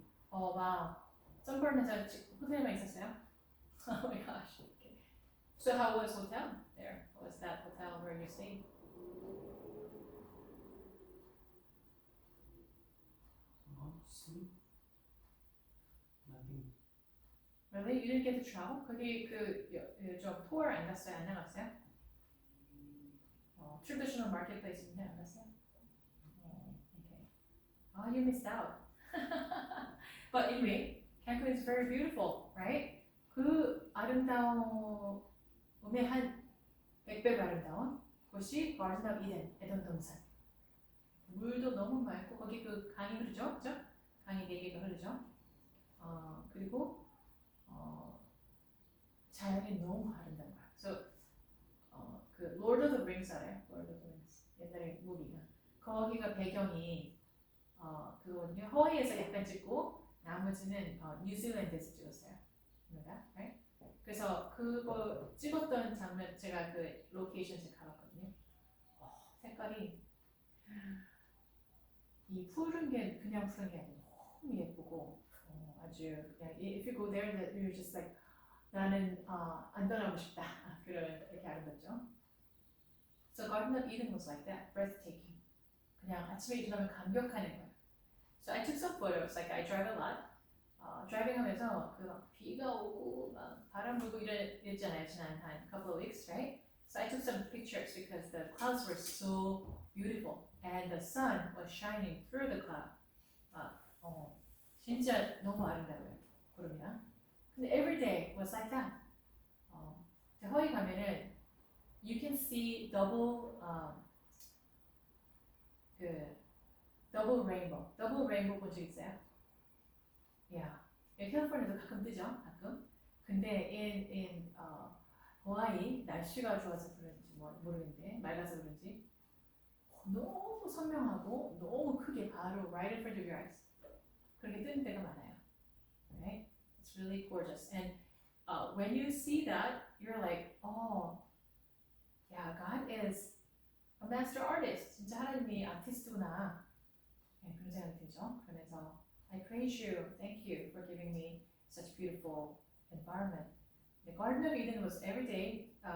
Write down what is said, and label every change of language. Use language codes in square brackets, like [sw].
[en] wow. [ko] sunburn에서 호텔에만 있었어요? [en] Oh my gosh. Okay. So how was hotel there? What was that hotel where you stayed? Sleep. Nothing. Really? You didn't get to travel? [ko] 거기 저 tour 안 갔어요? 안 나갔어요? traditional marketplace 있는데 안 갔어요? [en] Okay. Oh, you missed out. But anyway, Cancun is very beautiful, right? [ko] 그 아름다움의 한 100배로 아름다운 곳이 Garden of Eden, 에덴 동산. 물도 너무 맑고 거기 그 강이 흐르죠, 그죠? 강이 4개가 흐르죠. 그리고 자연이 너무 아름다운 거야. So 그 Lord of the Rings 알아요? Lord of the Rings 옛날에 무비가 거기가 배경이 그거거든요. 하와이에서 약간 찍고 나머지는 뉴질랜드에서 찍었어요. [en] right? [ko] 그래서 그거 찍었던 장면 제가 그 로케이션에 가봤거든요. 색깔이 이 푸른 게 그냥 푸른 게 아니고 너무 예쁘고 아주 그냥 [en] if you go there you're just like [ko] 나는 안 떠나고 싶다 그런 이렇게 아름답죠. [en] So Garden of Eden was like that, breathtaking. [ko] 그냥 아침에 일어나면 감격하는 거예요. [en] So I took some photos. Like I drive a lot. [ko] driving 하면서 그 막 비가 오고 막 바람 불고 이랬잖아요. 지난 한 [en] couple of weeks, right? So I took some pictures because the clouds were so beautiful and the sun was shining through the cloud. [ko] 진짜 너무 아름다워요. 구름이랑. 근데 [en] every day was like that. [ko] 하와이 가면은 [en] you can see double double rainbow. [ko] double rainbow 본 적 있어요? [en] Yeah. [ko] 캘리포니아도 가끔 뜨죠, 가끔. 근데 in 하와이 날씨가 좋아서 그런지 모르겠는데 맑아서 그런지 너무 선명하고 너무 크게 바로 [en] right in front of your eyes. [ko] 그렇게 뜨는 때가 많아요. [en] Right? It's really gorgeous. And when you see that, you're like, oh, yeah, God is a master artist. [ko] 진짜 하나님이 아티스트구나. 네, 그런 생각이 들죠. 그러면서 [en] I praise you, thank you for giving me such beautiful environment. The Garden of Eden was every day.